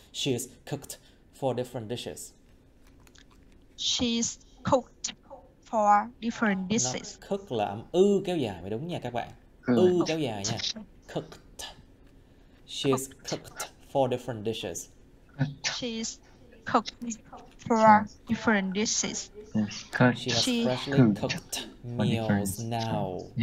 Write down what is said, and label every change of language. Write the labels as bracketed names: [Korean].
[English] She's cooked for different dishes. She's cooked for different dishes. [Vietnamese] Nó cook là âm kéo dài mới đúng nha các bạn. Kéo dài nha. Cooked. [English] She's cooked for different dishes. She's cooked for different dishes. She has freshly cooked meals now.